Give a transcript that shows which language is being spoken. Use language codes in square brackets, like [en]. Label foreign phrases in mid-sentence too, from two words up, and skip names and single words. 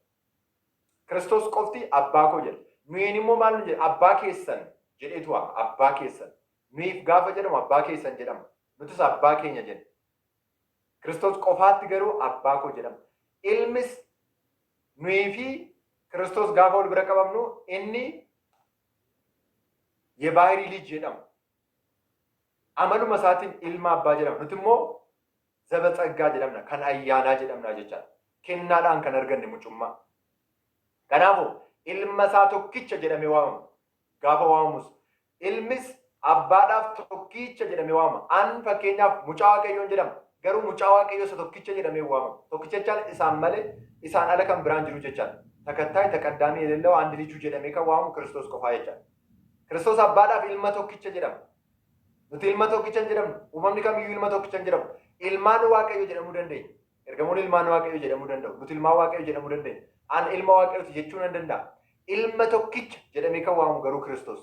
[om] Kiristoos qofti abbaa koo jedha. Nuyin immoo maal nu jedha? Abbaa keessan jedheetu waama. Abbaa keessan. Nuyiif gaafa jedhamu abbaa keessan jedhama. Nutis abbaa keenya jenna. Kiristoos qofaatti garuu abbaa koo jedhama. Ilmis nuyi fi Kiristoos gaafa wal bira qabamnu inni [am] የባህሪ ልጅ [om] jedhama. Amaluma isaatiin ilma abbaa jedhama. Nuti immoo ዘበጸጋ jedhamna. Kan ayyaanaa jedhamna jechaadha. Kennaadhaan kan arganne mucummaa. Kanaafuu ilma isaa tokkicha jedhamee waamama. Gaafa waamamus ilmis abbaadhaaf tokkicha jedhamee waamama. An fakkeenyaaf mucaa waaqayyoon jedhama. Garuu mucaa waaqayyoo isa tokkicha jedhamee waamama. Tokkicha jechaan isaan malee isaan ala kan biraan jiru jechaadha. Takattaa [am] ተቀዳሚ የሌለው አንድ ልጁ [om] jedhamee kan waamu Kiristoos qofaa jechaadha. Kiristoos abbaadhaaf ilma tokkicha jedhama. Nuti ilma tokkicha hin jedhamnu. Uumamni kamiyyuu ilma tokkicha hin jedhamu. Ilmaan waaqayyoo jedhamuu dandeenya. Ergamoonni ilmaan waaqayyoo jedhamuu danda'u. Nuti ilmaan waaqayyoo jedhamuu dandeenya. An ilma waaqayyooti jechuu nan danda'a. Ilma tokkicha jedhamee kan waamu garuu Kiristoos.